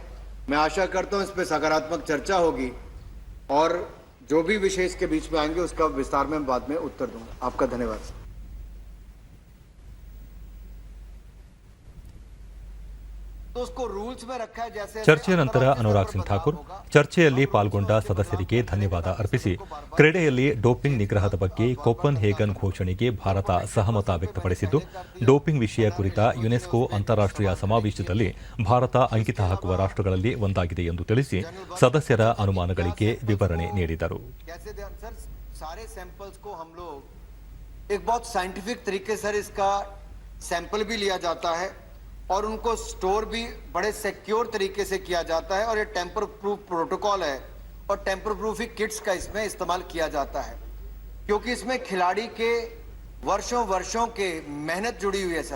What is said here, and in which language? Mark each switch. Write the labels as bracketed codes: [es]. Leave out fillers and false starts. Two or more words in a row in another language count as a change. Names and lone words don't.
[hi] मैं आशा करता हूं इस पर सकारात्मक चर्चा होगी और जो भी विषय इसके बीच में आएंगे उसका विस्तार में बाद में उत्तर दूंगा। आपका धन्यवाद। तो उसको रूल्स में रखा है जैसे [kn] ಚರ್ಚೆಯ ನಂತರ ಅನುರಾಗ್ ಸಿಂಗ್ ಠಾಕೂರ್ ಚರ್ಚೆಯಲ್ಲಿ ಪಾಲ್ಗೊಂಡ ಸದಸ್ಯರಿಗೆ ಧನ್ಯವಾದ ಅರ್ಪಿಸಿ ಕ್ರೀಡೆಯಲ್ಲಿ ಡೋಪಿಂಗ್ ನಿಗ್ರಹದ ಬಗ್ಗೆ ಕೋಪನ್ ಹೇಗನ್ ಘೋಷಣೆಗೆ ಭಾರತ ಸಹಮತ ವ್ಯಕ್ತಪಡಿಸಿದ್ದು, ಡೋಪಿಂಗ್ ವಿಷಯ ಕುರಿತ ಯುನೆಸ್ಕೋ ಅಂತಾರಾಷ್ಟ್ರೀಯ ಸಮಾವೇಶದಲ್ಲಿ ಭಾರತ ಅಂಕಿತ ಹಾಕುವ ರಾಷ್ಟ್ರಗಳಲ್ಲಿ ಒಂದಾಗಿದೆ ಎಂದು ತಿಳಿಸಿ ಸದಸ್ಯರ ಅನುಮಾನಗಳಿಗೆ ವಿವರಣೆ ನೀಡಿದರು. [hi] सारे सैंपल्स को हम लोग एक बहुत साइंटिफिक तरीके से इसका सैंपल भी लिया जाता है और उनको स्टोर भी बड़े सिक्योर तरीके से किया जाता है और ये [en] tamper proof protocol [hi] है और [en] tamper proof kits [hi] का इसमें इस्तेमाल किया जाता है क्योंकि इसमें खिलाड़ी के वर्षों के मेहनत जुड़ी हुई है सर।